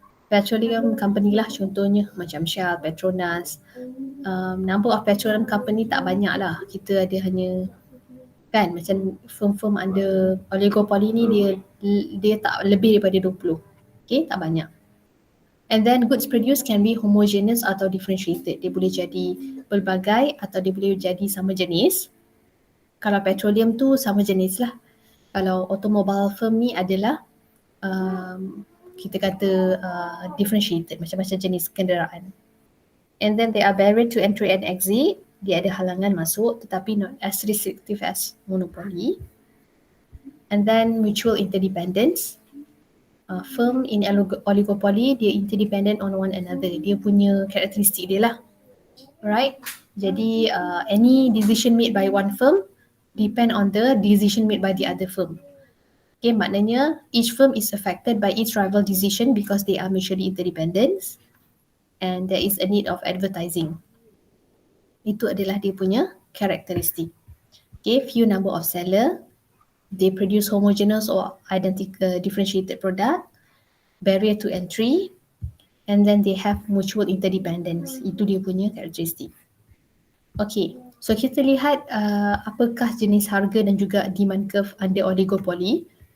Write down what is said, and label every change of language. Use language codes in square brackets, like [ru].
[ms] Petroleum company lah contohnya macam Shell, Petronas. [en] Number of petroleum company [ms] tak banyak lah. Kita ada hanya kan macam firm-firm [en] under oligopoly [ms] ni dia tak lebih daripada 20. Okay, tak banyak. [en] And then goods produced can be homogeneous [ms] atau [en] differentiated. [ms] Dia boleh jadi pelbagai atau dia boleh jadi sama jenis. Kalau petroleum tu sama jenis lah. Kalau [en] automobile firm [ms] ni adalah kita kata differentiated, macam-macam jenis kenderaan. [en] And then there are barrier to entry and exit. [ms] Dia ada halangan masuk tetapi [en] not as restrictive as monopoly. And then mutual interdependence. Firm in oligopoly, [ms] dia [en] interdependent on one another. [ms] Dia punya karakteristik dia lah. [en] Right? [ms] Jadi [en] any decision made by one firm depend on the decision made by the other firm. Okay, [ms] maknanya [en] each firm is affected by each rival decision because they are mutually interdependent and there is a need of advertising. [ms] Itu adalah dia punya karakteristik. [en] Okay, few number of seller, they produce homogeneous or identical differentiated product, barrier to entry, and then they have mutual interdependence. [ms] Itu dia punya karakteristik. [en] Okay, so [ms] kita lihat apakah jenis harga dan juga [en] demand curve under oligopoly.